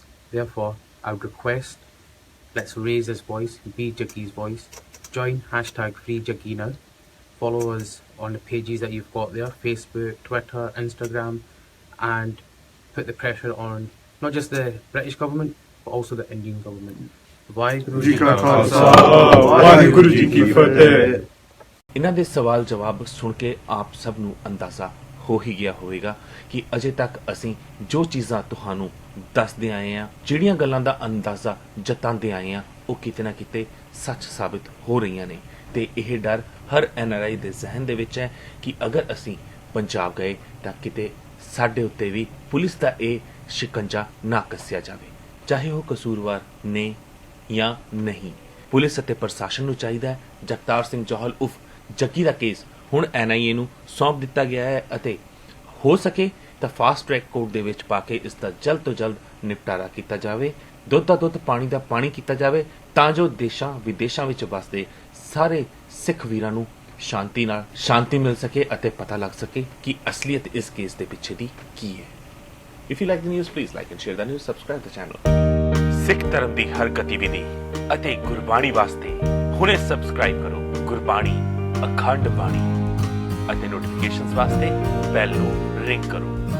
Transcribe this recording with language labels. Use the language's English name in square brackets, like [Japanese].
[English] Therefore, I would request, let's raise his voice, be Jaggi's voice. Join #FreeJaggi now. Follow us on the pages that you've got there, Facebook, Twitter, Instagram, and put the pressure on not just the British government, but also the Indian government. [Punjabi] Waheguru ji ਕਾ ਖਾਲਸਾ ਵਾਹਿਗੁਰੂ ਜੀ ਕੀ ਫਤਿਹ। ਇਹਨਾਂ ਦੇ ਸਵਾਲ ਜਵਾਬ ਸੁਣ ਕੇ ਆਪ ਸਭ ਨੂੰ ਅੰਦਾਜ਼ਾ ਹੋ ਹੀ ਗਿਆ ਹੋਵੇਗਾ ਕਿ ਅਜੇ ਤੱਕ ਅਸੀਂ ਜੋ ਚੀਜ਼ਾਂ ਤੁਹਾਨੂੰ ਦੱਸਦੇ ਆਏ ਹਾਂ, ਜਿਹੜੀਆਂ ਗੱਲਾਂ ਦਾ ਅੰਦਾਜ਼ਾ ਜਤਾਉਂਦੇ ਆਏ ਹਾਂ, ਉਹ ਕਿਤੇ ਨਾ ਕਿਤੇ ਸੱਚ ਸਾਬਿਤ ਹੋ ਰਹੀਆਂ ਨੇ। ਤੇ ਇਹ ਡਰ ਹਰ NRI ਦੇ ਜ਼ਹਿਨ ਦੇ ਵਿੱਚ ਹੈ ਕਿ ਅਗਰ ਅਸੀਂ ਪੰਜਾਬ ਗਏ ਤਾਂ ਕਿਤੇ ਸਾਡੇ ਉੱਤੇ ਵੀ ਪੁਲਿਸ ਦਾ ਇਹ ਸ਼ਿਕੰਜਾ ਨਾ ਕੱਸਿਆ ਜਾਵੇ, ਚਾਹੇ ਉਹ ਕਸੂਰਵਾਰ ਨੇ ਜਾਂ ਨਹੀਂ। ਪੁਲਿਸ ਅਤੇ ਪ੍ਰਸ਼ਾਸਨ ਨੂੰ ਚਾਹੀਦਾ ਹੈ ਜਗਤਾਰ ਸਿੰਘ ਜੋਹਲ ਉਫ ਜੱਗੀ ਦਾ ਕੇਸ ਹੁਣ NIA ਨੂੰ ਸੌਂਪ ਦਿੱਤਾ ਗਿਆ ਹੈ ਅਤੇ ਹੋ ਸਕੇ ਤਾਂ ਫਾਸਟ ਟਰੈਕ ਕੋਰਟ ਦੇ ਵਿੱਚ ਪਾ ਕੇ ਇਸ ਦਾ ਜਲਦ ਤੋਂ ਜਲਦ ਨਿਪਟਾਰਾ ਕੀਤਾ ਜਾਵੇ, ਦੁੱਧ ਦਾ ਦੁੱਧ ਪਾਣੀ ਦਾ ਪਾਣੀ ਕੀਤਾ ਜਾਵੇ, ਤਾਂ ਜੋ ਦੇਸ਼ਾਂ ਵਿਦੇਸ਼ਾਂ ਵਿੱਚ ਵਸਦੇ ਸਾਰੇ ਸਿੱਖ ਵੀਰਾਂ ਨੂੰ ਸ਼ਾਂਤੀ ਮਿਲ ਸਕੇ ਅਤੇ ਪਤਾ ਲੱਗ ਸਕੇ ਕਿ ਅਸਲੀਅਤ ਇਸ ਕੇਸ ਦੇ ਪਿੱਛੇ ਦੀ ਕੀ ਹੈ। [English] If you like the news, please like and share the news, subscribe the channel। [Punjabi] ਸਿੱਖ ਧਰਮ ਦੀ ਹਰ ਗਤੀਵਿਧੀ ਅਤੇ ਗੁਰਬਾਣੀ ਵਾਸਤੇ ਹੁਣੇ ਸਬਸਕ੍ਰਾਈਬ ਕਰੋ ਗੁਰਬਾਣੀ ਅਖੰਡ ਬਾਣੀ ਅਤੇ ਨੋਟੀਫਿਕੇਸ਼ਨਸ ਵਾਸਤੇ ਬੈਲ ਨੂੰ ਰਿੰਗ ਕਰੋ।